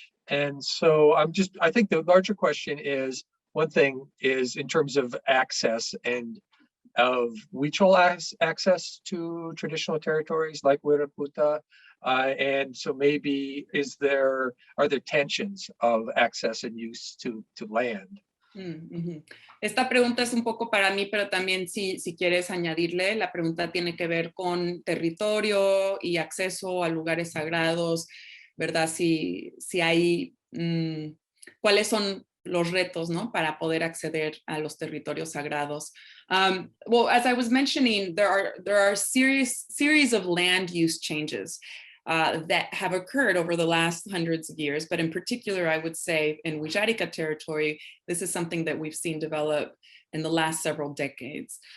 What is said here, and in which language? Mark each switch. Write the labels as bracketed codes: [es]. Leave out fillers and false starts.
[en] And so I think the larger question is, one thing is in terms of access and of Huichol access to traditional territories like Huiraputa. And so maybe are there tensions of access and use to land? [es] Esta pregunta es un poco para mí, pero también si quieres añadirle, la pregunta tiene que ver con territorio y acceso a lugares sagrados, ¿verdad? Si hay, ¿cuáles son los retos, ¿no? Para poder acceder a los territorios sagrados. [en] Well, as I was mentioning, there are series of land use changes that have occurred over the last hundreds of years, but in particular, I would say in Wixárika territory, this is something that we've seen develop in the last several decades.